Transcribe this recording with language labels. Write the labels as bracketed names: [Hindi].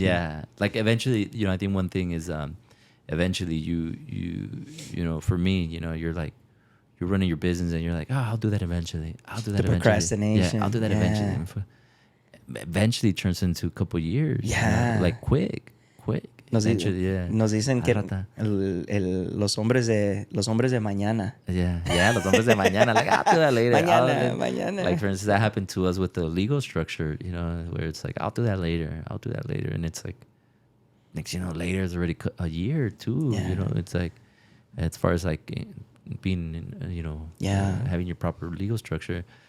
[English] Yeah. Like eventually, I think one thing is eventually you know, for me, you know, you're running your business and you're like, oh, I'll do that eventually. I'll do that eventually. Procrastination. Yeah, I'll do that eventually. Eventually it turns into a couple of years. Yeah. You know? Like quick. [Spanish] Nos dicen que los hombres de mañana. [English] Yeah, [Spanish] los hombres de mañana. [English] Like, I'll do that later. [Spanish] Mañana. [English] Like, for instance, that happened to us with the legal structure, you know, where it's like, I'll do that later. And it's like, next, you know, later is already a year or two. Yeah. You know, it's like, as far as like being, you know, having your proper legal structure.